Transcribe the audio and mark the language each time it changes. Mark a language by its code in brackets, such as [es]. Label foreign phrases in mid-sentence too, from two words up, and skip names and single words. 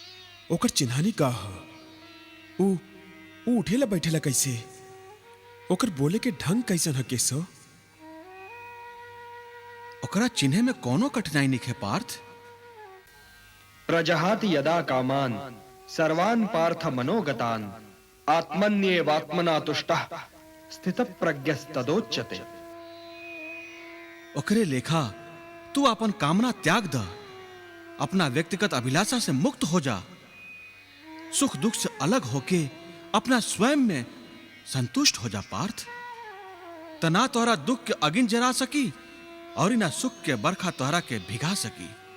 [bho] ओकर चिन्हानी का है? वो उठेला बैठेला कैसे? ओकर बोले के ढंग कैसन है केसो? ओकरा चिन्हे में कोनो कठिनाई नहीं है पार्थ। [sa] प्रजहाति यदा कामान सर्वान् पार्थ मनोगतान् आत्मन्येवात्मना तुष्टः स्थितप्रज्ञस्तदोच्यते। [bho] ओकरे लेखा तू अपन कामना त्याग द, अपना व्यक्तिगत अभिलाषा से मुक्त हो जा, सुख दुख से अलग होके अपना स्वयं में संतुष्ट हो जा पार्थ। तना तोहरा दुख के अगिन जरा सकी और ना सुख के बरखा तोहरा के भिगा सकी।